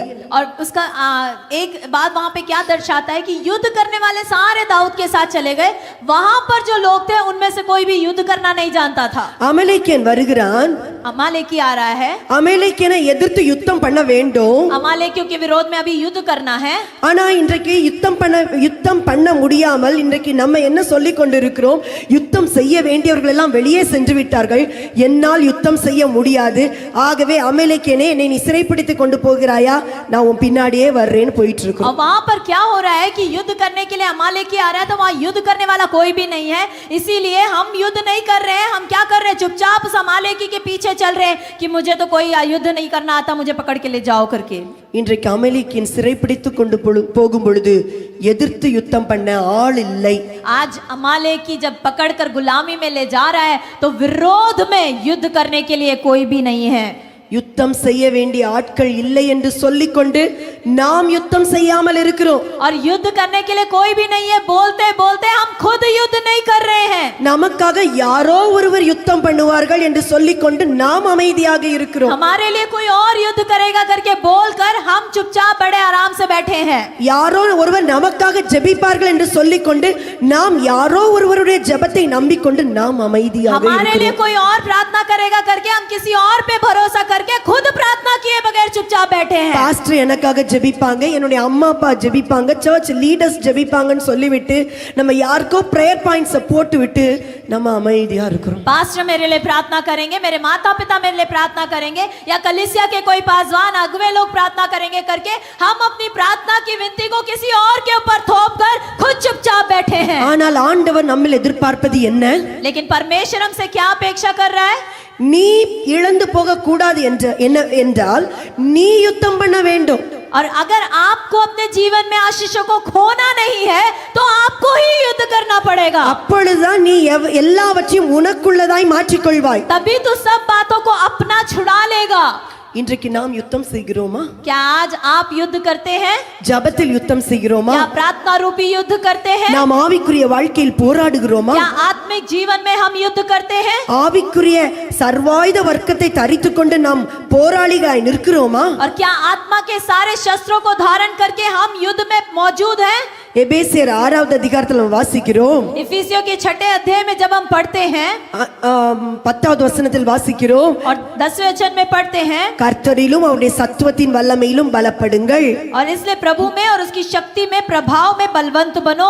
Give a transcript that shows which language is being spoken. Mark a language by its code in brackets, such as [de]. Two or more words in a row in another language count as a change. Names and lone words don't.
[hi] और उसका एक बात वहां पे क्या दर्शाता है कि युद्ध करने वाले सारे दाऊद के साथ चले गए, वहां पर जो लोग थे उनमें से कोई भी युद्ध करना नहीं जानता था। [ta] அமலேக்கியன் வருகிறான், [hi] अमालेकी आ रहा है, [ta] அமலேக்கியனை எதிர்த்து யுத்தம் பண்ண வேண்டும். [hi] अमालेकियों के विरोध में अभी युद्ध करना है। [ta] ஆனா இன்றைக்கு யுத்தம் பண்ண முடியாமல் இன்றைக்கு நம்ம என்ன சொல்லி கொண்டிருக்கிறோம்? யுத்தம் செய்ய வேண்டியவர்கள் எல்லாம் வெளியே சென்று விட்டார்கள், என்னால் யுத்தம் செய்ய முடியாது, ஆகவே அமலேக்கியனே என்னை நீ சிறைப்பிடித்து கொண்டு போகிறாயா, நான் உன் பின்னாடியே வர்றேன்னு போயிட்டு இருக்கோம். [hi] वहां पर क्या हो रहा है कि युद्ध करने के लिए अमालेकी आ रहा है, तो वहां युद्ध करने वाला कोई भी नहीं है, इसीलिए हम युद्ध नहीं कर रहे हैं। हम क्या कर रहे हैं? चुपचाप उस अमालेकी के पीछे चल रहे हैं कि मुझे तो कोई युद्ध नहीं करना आता, मुझे पकड़ के ले जाओ करके। [ta] இன்றைக்கு அமலேக்கியன் சிறைப்பிடித்து கொண்டு போகும் பொழுது எதிர்த்து யுத்தம் பண்ண ஆள் இல்லை. [hi] आज अमालेकी जब पकड़कर गुलामी में ले जा रहा है तो विरोध में युद्ध करने के लिए कोई भी नहीं है। [ta] யுத்தம் செய்ய வேண்டிய ஆட்கள் இல்லை என்று சொல்லிக்கொண்டு நாம் யுத்தம் செய்யாமல் இருக்கிறோம். [hi] और युद्ध करने के लिए कोई भी नहीं है बोलते बोलते हम खुद युद्ध नहीं कर रहे हैं। [ta] நமக்காக யாரோ ஒருவர் யுத்தம் பண்ணுவார்கள் என்று சொல்லிக்கொண்டு நாம் அமைதியாக இருக்கிறோம். [hi] हमारे लिए कोई और युद्ध करेगा करके बोलकर हम चुपचाप बड़े आराम से बैठे हैं। [ta] யாரோ ஒருவர் நமக்காக ஜெபிப்பார்கள் என்று சொல்லிக்கொண்டு நாம் யாரோ ஒருவருடைய ஜெபத்தை நம்பிக்கொண்டு நாம் அமைதியாக [hi] हमारे लिए [ta] இருக்கிறோம். [hi] कोई और प्रार्थना करेगा करके हम किसी और पे भरोसा करके खुद प्रार्थना किए बगैर चुपचाप बैठे हैं। [ta] பாஸ்டர் எனக்காக ஜெபிப்பாங்க, என்னுடைய அம்மா அப்பா ஜெபிப்பாங்க, [en] church leaders [ta] ஜெபிப்பாங்கன்னு சொல்லிவிட்டு நம்ம யாருக்கோ [en] prayer points [ta] போட்டு விட்டு நம்ம அமைதியா இருக்கிறோம். [hi] पास्टर मेरे लिए प्रार्थना करेंगे, मेरे माता पिता मेरे लिए प्रार्थना करेंगे, या कलीसिया के कोई पासवान अगुवे लोग प्रार्थना करेंगे करके हम अपनी प्रार्थना की विनती को किसी और के ऊपर थोप कर खुद चुपचाप बैठे हैं। [ta] ஆனால் ஆண்டவர் நம்மில் எதிர்பார்ப்பது என்ன? [hi] लेकिन परमेश्वर हमसे क्या अपेक्षा कर रहा है? [ta] நீ இழந்து போக கூடாது என்றால் நீ யுத்தம் பண்ண வேண்டும். [hi] और अगर आपको अपने जीवन में आशीषों को खोना नहीं है तो आपको ही युद्ध करना पड़ेगा। [ta] அப்பொழுதுதான் நீ எல்லாவற்றையும் உனக்குள்ளதாய் மாற்றிக்கொள்வாய். [hi] तभी तू सब बातों को अपना छुड़ा लेगा। [ta] இன்றைக்கு நாம் யுத்தம் செய்கிறோமா? [hi] क्या आज आप युद्ध करते हैं? [ta] ஜபத்தில் யுத்தம் செய்கிறோமா? [hi] क्या प्रार्थना रूपी युद्ध करते हैं? [ta] நாம் ஆவிக்குரிய வாழ்க்கையில் போராடுகிறோமா? [hi] क्या आत्मिक जीवन में हम युद्ध करते हैं? [ta] ஆவிக்குரிய சர்வாயுத வர்க்கத்தை தரித்துக்கொண்டு நாம் போராளிகளாய் நிற்கிறோமா? [hi] और क्या आत्मा के सारे शस्त्रों को धारण करके हम युद्ध में मौजूद हैं? [ta] எபேசியர் 6வது அதிகாரத்தில் நாம் வாசிக்கிறோம். [hi] इफिसियों के 6ठे अध्याय में जब हम पढ़ते हैं [ta] 10வது வசனத்தில் வாசிக்கிறோம். [hi] और 10वें वचन में पढ़ते हैं, [ta] கர்த்தரிலும் அவருடைய சத்துவத்தின் வல்லமையிலும் பலப்படுங்கள். [hi] और इसलिए प्रभु में और उसकी शक्ति में प्रभाव में बलवंत बनो.